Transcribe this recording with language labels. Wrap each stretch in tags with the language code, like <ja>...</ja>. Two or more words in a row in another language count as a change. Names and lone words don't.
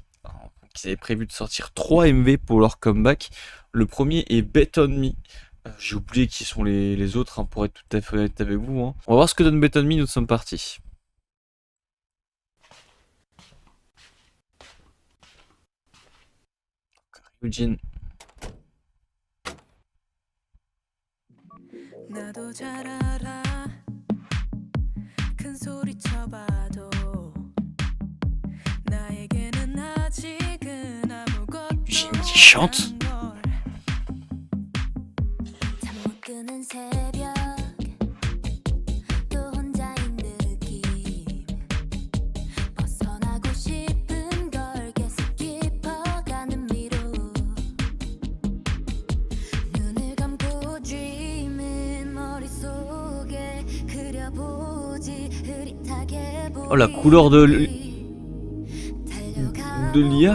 <fr>Alors, ils avaient prévu de sortir 3 MV pour leur comeback. Le premier est Bet On Me. J'ai oublié qui sont les autres, pour être tout à fait honnête avec vous. On va voir ce que donne Bet On Me, nous sommes partis. Eugene.</fr> <ko>나도 잘 알아 큰 소리 쳐봐도 나에게는 아직은 아무것도</ko> <fr>Eugene qui chante.</fr> <ko>잠못 드는 새벽 또 혼자인 느낌 벗어나고 싶은 걸 계속 깊어가는 미로 눈을 감고 dreaming 머릿속에 그려보지 흐릿하게</ko> <fr>Oh, la couleur de l'IA.</fr>